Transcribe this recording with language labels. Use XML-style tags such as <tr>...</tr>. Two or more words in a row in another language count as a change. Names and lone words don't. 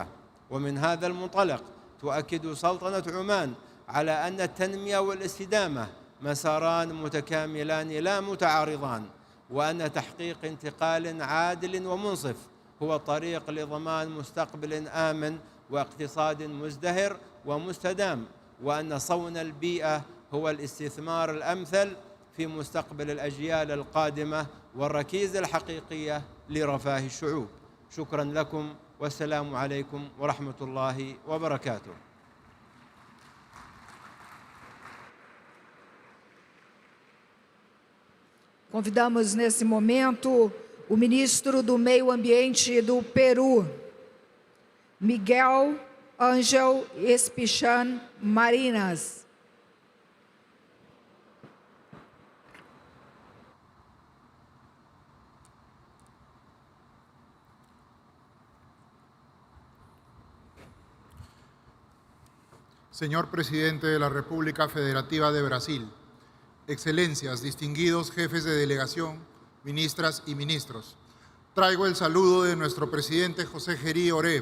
<ar>ومن هذا المنطلق تؤكد سلطنة عمان على أن التنمية والاستدامة مساران متكاملان لا متعارضان، وأن تحقيق انتقال عادل ومنصف هو الطريق لضمان مستقبل آمن واقتصاد مزدهر ومستدام، وأن صون البيئة هو الاستثمار الأمثل في مستقبل الأجيال القادمة والركيزة الحقيقية لرفاه الشعوب. شكرا لكم والسلام عليكم ورحمة الله وبركاته.</ar> <pt>Convidamos nesse momento o ministro do Meio Ambiente do Peru, Miguel Ángel Espichan Marinas.</pt> <es>Señor Presidente de la República Federativa de Brasil, Excelencias, distinguidos jefes de delegación, ministras y ministros, traigo el saludo de nuestro presidente José Gerí Oré.</es>